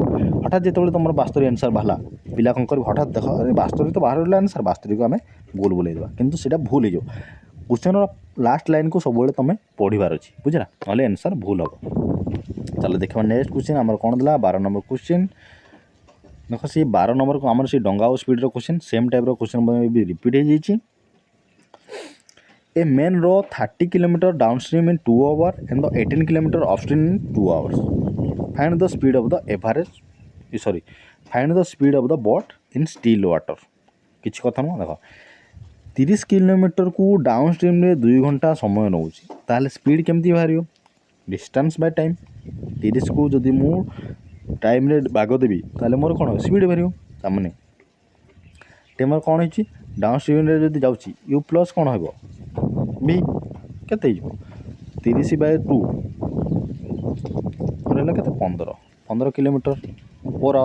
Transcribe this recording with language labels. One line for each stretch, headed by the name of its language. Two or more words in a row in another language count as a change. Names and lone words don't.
Odia: ହଠାତ୍ ଯେତେବେଳେ ତୁମର 72 ଆନ୍ସର୍ ବାହାରିଲା, ପିଲା କ'ଣ କରିବ ହଠାତ୍ ଦେଖ 72 ତ ବାହାରିଲା ଆନ୍ସର୍, 72କୁ ଆମେ ଗୋଲ ବୁଲେଇଦେବା, କିନ୍ତୁ ସେଇଟା ଭୁଲ ହେଇଯିବ। କ୍ୱେଶ୍ଚନ୍ର
English: last line
Odia: ସବୁବେଳେ ତୁମେ ପଢ଼ିବାର ଅଛି ବୁଝିଲା, ନହେଲେ ଆନ୍ସର୍ ଭୁଲ ହେବ। ଚାଲ ଦେଖିବା
English: next question
Odia: ଆମର କ'ଣ ଥିଲା 12 ନମ୍ବର କ୍ୱେଶ୍ଚନ୍। ଦେଖ ସେଇ 12 ନମ୍ବରକୁ ଆମର ସେଇ ଡଙ୍ଗା ଆଉ ସ୍ପିଡ଼ର କ୍ୱେଶ୍ଚନ୍
English: same type question
Odia: ବି ରିପିଟ୍ ହେଇଯାଇଛି।
English: A main row 30 km downstream in 2 hours and the 18 km upstream in 2 hours. Find the speed of the average, find the speed of the boat in still water.
Odia: କିଛି କଥା ନୁହଁ। ଦେଖ 30 କିଲୋମିଟରକୁ ଡାଉନଷ୍ଟ୍ରିମ୍ରେ 2 ଘଣ୍ଟା ସମୟ ନେଉଛି, ତାହେଲେ ସ୍ପିଡ଼୍ କେମିତି ବାହାରିବ?
English: distance by time.
Odia: 30କୁ ଯଦି ମୁଁ ଟାଇମ୍ରେ ଭାଗ ଦେବି ତାହେଲେ ମୋର କ'ଣ ସ୍ପିଡ଼୍ ବାହାରିବ। ତାମାନେ ମୋର କ'ଣ ହେଇଛି ଡାଉନଷ୍ଟ୍ରିମ୍ରେ ଯଦି ଯାଉଛି
English: u plus
Odia: କ'ଣ ହେବ ବି କେତେ ହେଇଯିବ 30/2 ରହିଲା କେତେ 15
English: kilometer per hour.